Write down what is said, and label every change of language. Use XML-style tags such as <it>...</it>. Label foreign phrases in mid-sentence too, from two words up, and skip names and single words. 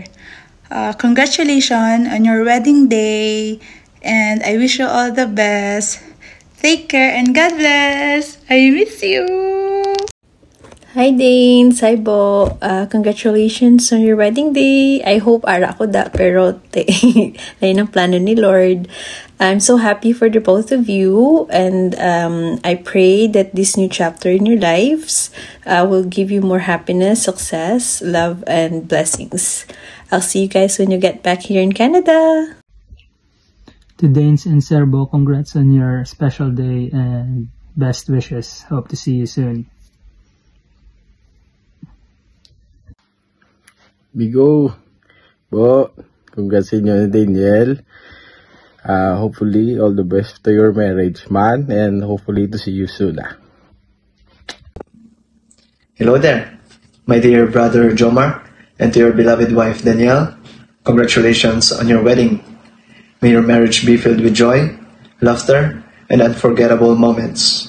<en>Congratulations on your wedding day, and I wish you all the best. Take care and God bless. I miss you. Hi Dane, hi Bo. Congratulations on your wedding day. I hope</en> <hil>ara ko da, pero lain ang plano ni Lord.</hil> <en>I'm so happy for the both of you, and I pray that this new chapter in your lives will give you more happiness, success, love, and blessings. I'll see you guys when you get back here in Canada. To Danes and Serbo, congrats on your special day and best wishes. Hope to see you soon.</en> <hil>Bigo, Bo, congrats sa inyo ni Daniel.</hil> <en>Hopefully, all the best to your marriage, man, and hopefully to see you soon. Hello there, my dear brother Jomar, and to your beloved wife Danielle. Congratulations on your wedding. May your marriage be filled with joy, laughter, and unforgettable moments.</en>